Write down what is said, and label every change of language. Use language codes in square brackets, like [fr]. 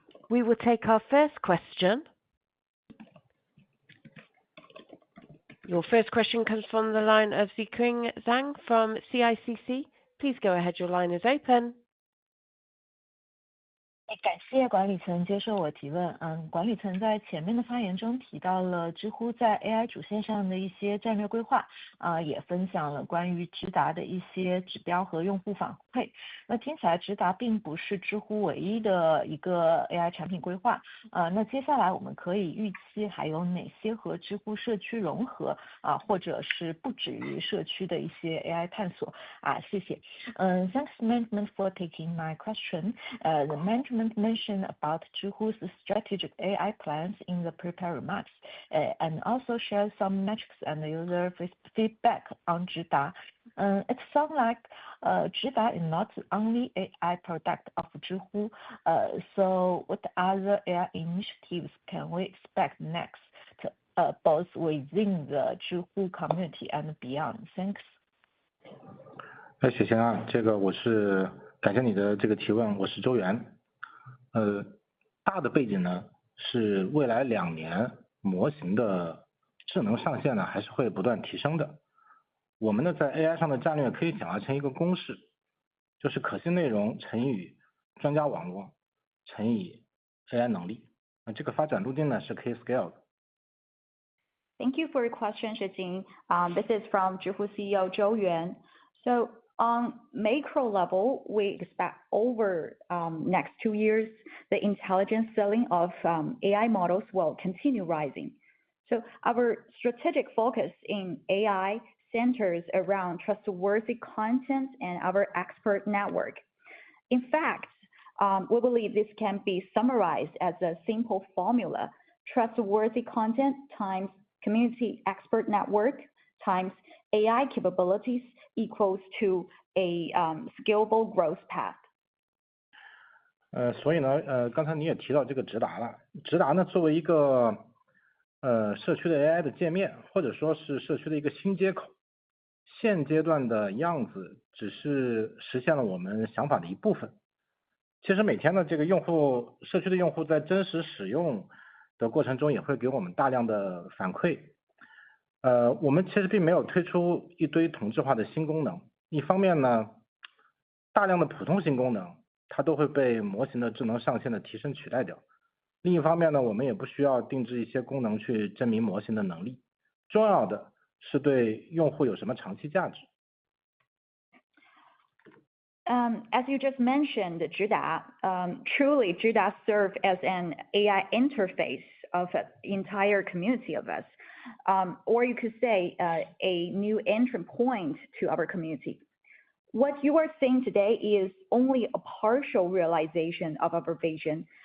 [en] We will take our first question. Your first question comes from the line of Ziqing Zhang from CICC. Please go ahead. Your line is open. [zh] 感谢管理层接受我提问。管理层在前面的发言中提到了知乎在 AI 主线上的一些战略规划，也分享了关于直达的一些指标和用户反馈。那听起来直达并不是知乎唯一的一个 AI 产品规划，那接下来我们可以预期还有哪些和知乎社区融合，或者是不止于社区的一些 AI 探索？谢谢。 [en] Thanks management for taking my question. The management mentioned about Zhihu's strategic AI plans in the prepared remarks, and also share some metrics and user feedback on 直达. It sounds like 直达 is not the only AI product of Zhihu. So what other AI initiatives can we expect next, both within the Zhihu community and beyond? Thanks. [zh] 谢谢啊，这个我是感谢你的这个提问，我是周元。大的背景呢是未来2年模型的智能上限呢还是会不断提升的。我们呢在 AI 上的战略可以讲成一个公式，就是可信内容乘以专家网络乘以 AI 能力。这个发展路径呢是可以 scale 的。 [en] Thank you for your question, Ziqing. This is from Zhihu CEO Zhou Yuan. So on macro level, we expect over next 2 years, the intelligence selling of AI models will continue rising. So our strategic focus in AI centers around trustworthy content and our expert network. In fact, we believe this can be summarized as a simple formula: trustworthy content times community expert network times AI capabilities equals to a scalable growth path. [zh] 所以呢，刚才你也提到这个直达了。直达呢，作为一个社区的 AI 的界面，或者说是社区的一个新接口，现阶段的样子只是实现了我们想法的一部分。其实每天呢，这个社区的用户在真实使用的过程中，也会给我们大量的反馈。我们其实并没有推出一堆同质化的新功能。一方面呢，大量的普通新功能它都会被模型的智能上限的提升取代掉。另一方面呢，我们也不需要定制一些功能去证明模型的能力。重要的是对用户有什么长期价值。 [en] As you just mentioned, 直达, truly 直达 serve as an AI interface of an entire community of us, or you could say a new entry point to our community. What you are seeing today is only a partial realization of our vision.